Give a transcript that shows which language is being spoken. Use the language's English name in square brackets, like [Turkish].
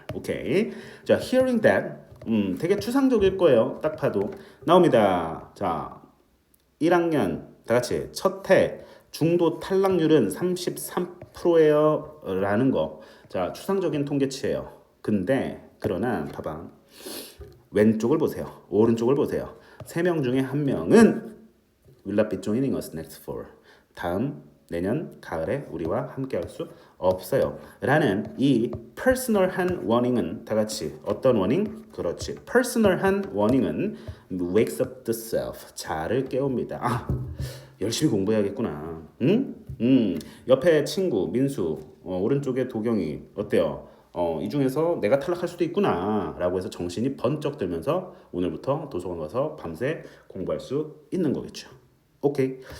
[Korean] 오케이. 자, [English] hearing that. [Korean] 되게 추상적일 거예요. 딱 봐도 나옵니다. 자, 1학년 다 같이 첫 해 중도 탈락률은 33%예요. 라는 거. 자, 추상적인 통계치예요. 근데 그러나 봐봐. 왼쪽을 보세요. 오른쪽을 보세요. 3명 중에 1명은 [English] will not be joining us next fall. [Korean] 다음 내년 가을에 우리와 함께할 수 없어요. 라는 이 퍼스널한 워닝은 다 같이 어떤 워닝? 그렇지. 퍼스널한 워닝은 [English] wakes up the self. [Korean] 자를 깨웁니다. 열심히 공부해야겠구나. 응? 옆에 친구 민수, 오른쪽에 도경이 어때요? 이 중에서 내가 탈락할 수도 있구나 라고 해서 정신이 번쩍 들면서 오늘부터 도서관 가서 밤새 공부할 수 있는 거겠죠. 오케이.